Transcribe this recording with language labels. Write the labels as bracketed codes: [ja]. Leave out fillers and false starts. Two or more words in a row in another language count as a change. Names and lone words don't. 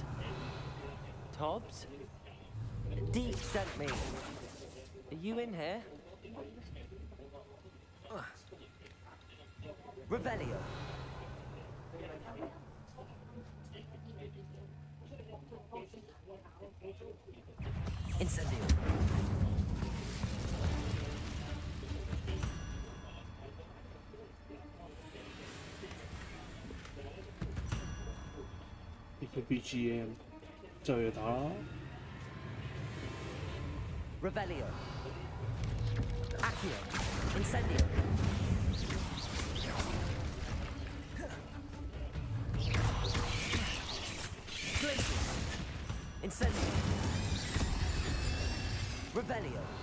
[en] Tobbs? Deep sent me. Are you in here? Revelio. Incendio. [zh] BGM 就要打啦。 [en] Revelio. Accio. Incendio. Glacius. Incendio. Revelio.